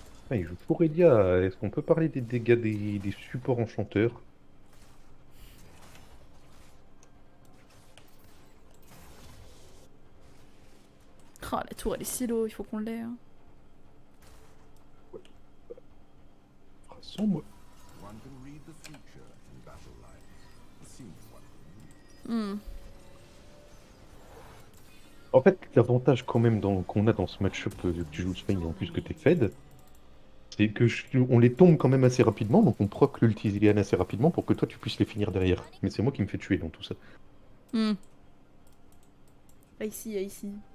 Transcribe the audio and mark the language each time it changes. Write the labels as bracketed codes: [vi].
[fr] Ah, il joue Aurélia. Est-ce qu'on peut parler des dégâts des supports enchanteurs? Oh, la tour elle est si low, il faut qu'on l'ait. Hein. Ah, sans moi. [en] One can read the future in battle lines. Seems one. Hmm. [fr] En fait, l'avantage quand même qu'on a dans ce match-up que tu joues Swain et en plus que t'es Fed, c'est que on les tombe quand même assez rapidement, donc on proc l'ulti Zilean assez rapidement pour que toi tu puisses les finir derrière. Mais c'est moi qui me fais tuer dans tout ça. Hmm. Ah, ici, ah, ici.